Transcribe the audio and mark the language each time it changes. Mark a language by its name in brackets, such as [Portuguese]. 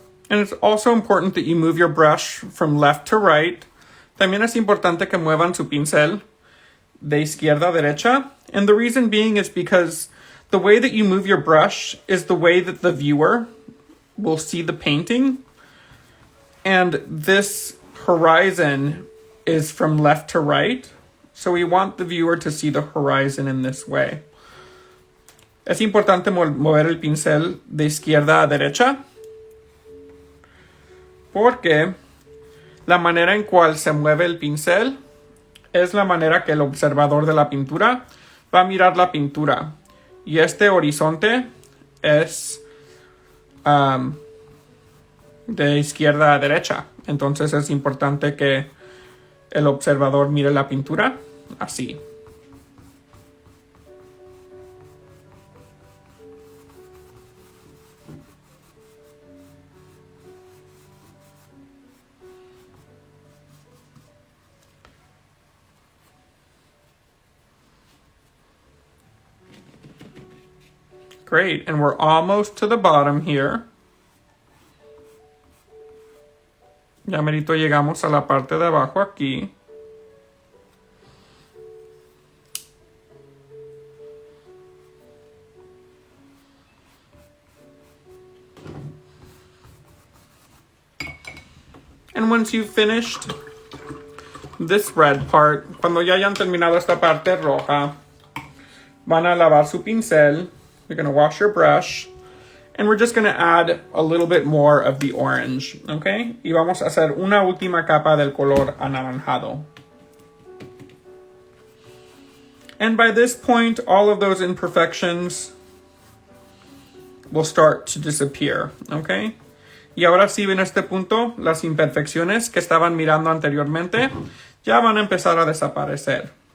[English] And it's also important that you move your brush from left to right. [Spanish] También es importante que muevan su pincel de izquierda a derecha. [English] And the reason being is because the way that you move your brush is the way that the viewer will see the painting. And this horizon is from left to right. So we want the viewer to see the horizon in this way. [Spanish] Es importante mover el pincel de izquierda a derecha, porque la manera en cual se mueve el pincel es la manera que el observador de la pintura va a mirar la pintura. Y este horizonte es de izquierda a derecha. Entonces es importante que el observador mire la pintura así. [English] Great, and we're almost to the bottom here. [Spanish] Ya merito llegamos a la parte de abajo aquí. [English] And once you've finished this red part, [Spanish] cuando ya hayan terminado esta parte roja, van a lavar su pincel. [English] You're going to wash your brush. And we're just going to add a little bit more of the orange, okay? [Spanish] Y vamos a hacer una última capa del color anaranjado. [English] And by this point, all of those imperfections will start to disappear, okay? [Spanish] Y ahora sí, en este punto, las imperfecciones que estaban mirando anteriormente ya van a empezar a desaparecer.